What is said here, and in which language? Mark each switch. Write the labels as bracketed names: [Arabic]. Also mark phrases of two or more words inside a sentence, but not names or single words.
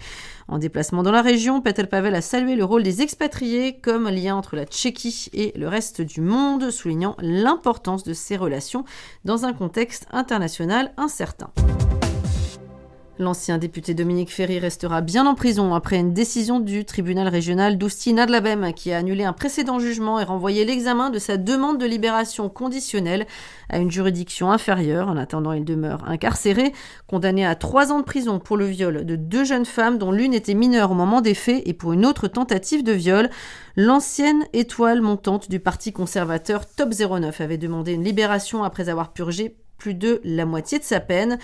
[French] En déplacement dans la région, Petr Pavel a salué le rôle des expatriés comme lien entre la Tchéquie et le reste du monde, soulignant l'importance de ces relations dans un contexte international incertain. L'ancien député Dominique Ferry restera bien en prison après une décision du tribunal régional d'Ústí-nad-Labem qui a annulé un précédent jugement et renvoyé l'examen de sa demande de libération conditionnelle à une juridiction inférieure. En attendant, il demeure incarcéré, condamné à 3 ans de prison pour le viol de 2 jeunes femmes dont l'une était mineure au moment des faits et pour une autre tentative de viol. L'ancienne étoile montante du parti conservateur Top 09 avait demandé une libération après avoir purgé plus de la moitié de sa peine.